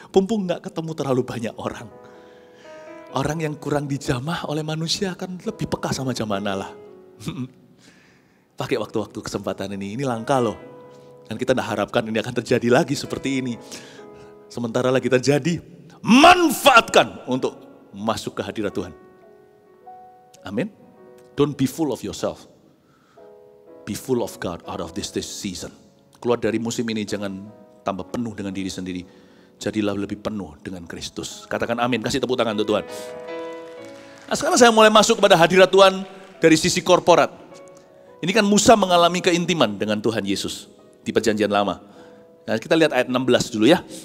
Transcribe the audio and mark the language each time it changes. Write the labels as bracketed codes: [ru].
[id] Mumpung gak ketemu terlalu banyak orang. Orang yang kurang dijamah oleh manusia akan lebih peka sama jamana lah. Pakai waktu-waktu kesempatan ini langka loh. Dan kita gak harapkan ini akan terjadi lagi seperti ini. Sementara lagi terjadi, manfaatkan untuk masuk ke hadirat Tuhan. Amin. [en] Don't be full of yourself. Be full of God out of this season. [id] Keluar dari musim ini jangan tambah penuh dengan diri sendiri. Jadilah lebih penuh dengan Kristus. Katakan amin, kasih tepuk tangan untuk Tuhan. Nah, sekarang saya mulai masuk kepada hadirat Tuhan dari sisi korporat. Ini kan Musa mengalami keintiman dengan Tuhan Yesus di perjanjian lama. Nah, kita lihat ayat 16 dulu ya.